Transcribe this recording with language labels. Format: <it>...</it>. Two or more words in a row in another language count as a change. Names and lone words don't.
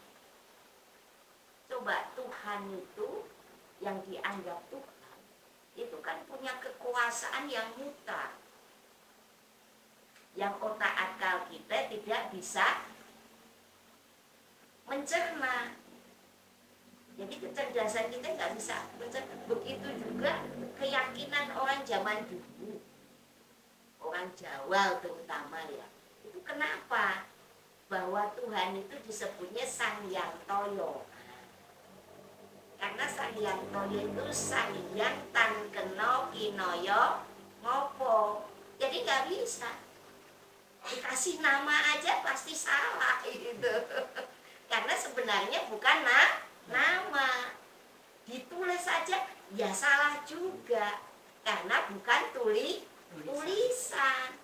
<id>Coba Tuhan itu yang dianggap Tuhan itu kan punya kekuasaan yang mutlak, yang otak akal kita tidak bisa mencerna. Jadi kecerdasan kita nggak bisa mencerna. Begitu juga keyakinan orang zaman dulu, orang Jawa terutama ya, itu kenapa bahwa bahwa Tuhan itu disebutnya Sang Hyang Toyo. Karena Sang Hyang Toyo itu Sang Hyang</id> <jv>tan kena kinoyo ngopo.</jv> <id>Jadi nggak bisa dikasih nama aja pasti salah gitu. Karena sebenarnya bukan nama. Ditulis saja ya salah juga. Karena bukan tulisan.</id>